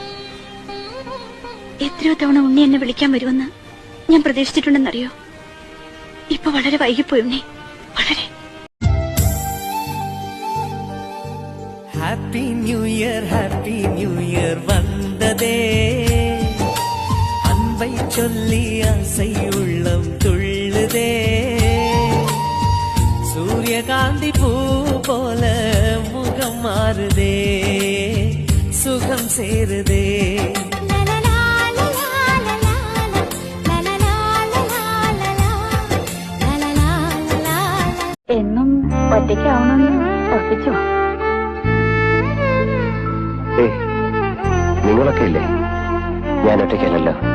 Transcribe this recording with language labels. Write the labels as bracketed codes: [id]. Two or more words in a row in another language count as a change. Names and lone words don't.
[ml] എത്രയോ തവണ ഉണ്ണി എന്നെ വിളിക്കാൻ വരുമെന്ന് ഞാൻ പ്രതീക്ഷിച്ചിട്ടുണ്ടെന്നറിയോ? ഇപ്പൊ വളരെ വൈകിപ്പോയി ഉണ്ണി, വളരെ. [en] happy new year വന്നതേ, [ta] அன்பை சொல்லி ஆசை உள்ளம் துள்ளுதே, சூரியகாந்தி பூ போல முகம் மாறுதே, சுகம் சேருதே. [ml] എന്നും ഒറ്റയ്ക്കാവണമെന്ന് ഉറപ്പിച്ചോ? നിങ്ങളൊക്കെ ഇല്ലേ, ഞാൻ ഒറ്റയ്ക്കല്ലല്ലോ.